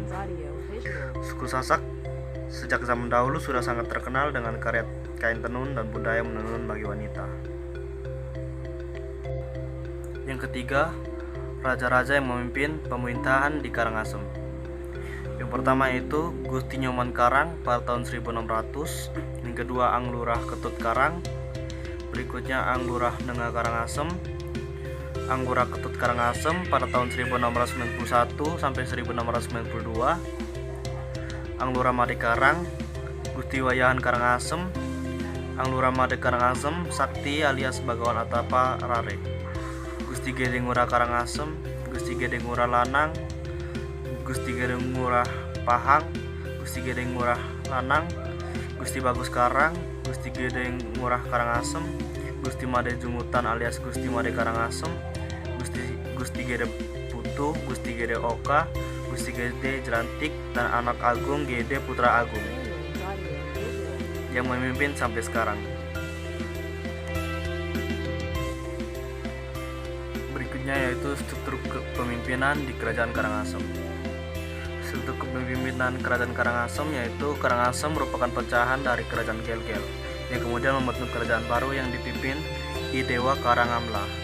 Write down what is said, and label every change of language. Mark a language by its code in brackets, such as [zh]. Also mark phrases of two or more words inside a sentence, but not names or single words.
[id] Suku Sasak sejak zaman dahulu sudah sangat terkenal dengan karya kain tenun dan budaya menenun bagi wanita. Yang ketiga, raja-raja yang memimpin pemerintahan di Karangasem. Yang pertama itu Gusti Nyoman Karang pada tahun 1600. Yang kedua Ang Lurah Ketut Karang. Berikutnya Ang Lurah Nengah Karangasem. Ang Lurah Ketut Karangasem pada tahun 1691 sampai 1692. Ang Lurah Made Karang, Gusti Wayahan Karangasem. Ang Lurah Made Karangasem Sakti alias Bagawan Atapa Rare. Gusti Gede Ngurah Karangasem, Gusti Gede Ngurah Lanang, Gusti Gede Ngurah Pahang, Gusti Gede Ngurah Lanang, Gusti Bagus Karang, Gusti Gede Ngurah Karangasem, Gusti Made Jungutan alias Gusti Made Karangasem, Gusti Gede Putu, Gusti Gede Oka, Gusti Gede Jelantik, dan anak agung Gede Putra Agung yang memimpin sampai sekarang. Yaitu struktur kepemimpinan di Kerajaan Karangasem. Struktur kepemimpinan Kerajaan Karangasem yaitu Karangasem merupakan pecahan dari Kerajaan Gel-Gel yang kemudian membentuk kerajaan baru yang dipimpin I Dewa Karangamla.